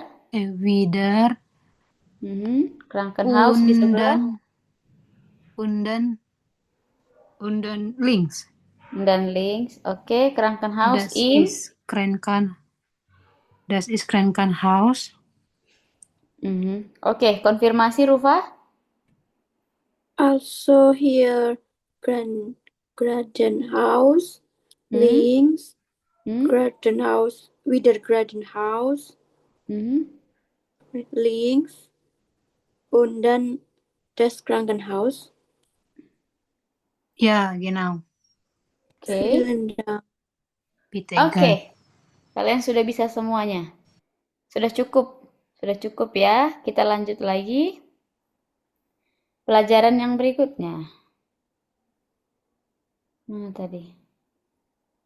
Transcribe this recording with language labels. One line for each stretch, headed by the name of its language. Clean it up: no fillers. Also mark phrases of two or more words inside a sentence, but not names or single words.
German: wieder
Indonesian: Hmm? Krankenhaus di
German: und
Indonesian: sebelah.
German: dann links. Dan links. Oke, Krankenhaus Das in. ist das ist Krankenhaus.
Indonesian: Mhm. Oke, konfirmasi Rufa.
German: Also hier Gradenhaus, Hmm? links, Hmm? Gradenhaus, wieder Gradenhaus, Hmm? links und dann das Krankenhaus. Ja, genau. Oke. Vielen Dank. Bitte
Indonesian: Oke.
German: gern.
Indonesian: Kalian sudah bisa semuanya. Sudah cukup. Sudah cukup ya. Kita lanjut lagi. Pelajaran yang berikutnya. Mana tadi?